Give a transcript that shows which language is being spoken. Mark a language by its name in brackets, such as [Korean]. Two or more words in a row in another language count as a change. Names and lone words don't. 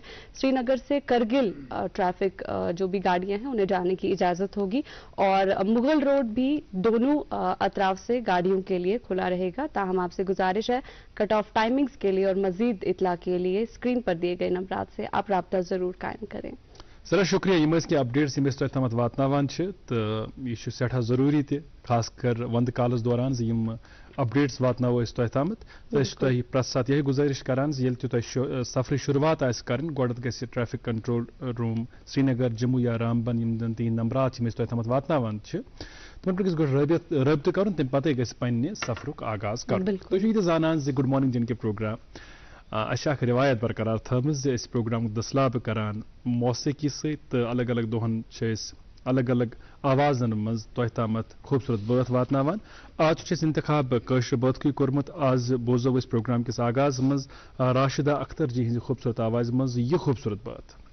[Urdu] سری نگر سے کرگل ٹریفک جو بھی گاڑیاں ہیں انہیں جانے کی اجازت ہوگی اور مغل روڈ بھی دونوں اطراف سے گاڑیوں کے لیے کھلا رہے گا. تاہم آپ سے گزارش ہے [English] cut off timings [Urdu] کے لیے اور مزید اطلاع کے لیے اسکرین پر دیے گئے نمبرات سے آپ رابطہ ضرور قائم کریں. [Kashmiri] سر شکریہ یم کے اپڈیٹس یم تمت واتناوان تو یہ سٹھا ضروری تہ خاص کر وند کالس دوران یم اپڈیٹس واتنو تہ تامت تو تہ پرت سات یہ گزارش کران یل تہ سفر شروعات آس کرن گوڈت گژھِ [English] traffic control room [Kashmiri] سری نگر جموں یا رامبن یم زن تہند نمبرات یم تہ تمت واتناوان تمن پہ گھس رابطہ کرن تمہ پتہ گژھِ پنہ سفرک آغاز کرن. تُہۍ چھِو یہِ تہِ زانان زِ گُڈ مارننگ جن کے پروگرام اچھا اکھ روایت برقرار تھٲومٕژ زِ أسۍ پروگرام دسلابہٕ کران موسیقی سۭتۍ تہٕ الگ الگ دۄہن چھِ أسۍ الگ الگ آوازن منٛز تۄہہِ تامتھ خوٗبصوٗرت بٲتھ واتناوان. آز چھُ اَسہِ انتخاب کٲشرِ بٲتھکُے کوٚرمُت. آز بوزو أسۍ پروگرام کِس آغاز منٛز راشدہ اختر جی ہٕنٛزِ خوٗبصوٗرت آوازِ منٛز یہِ خوٗبصوٗرت بٲتھ.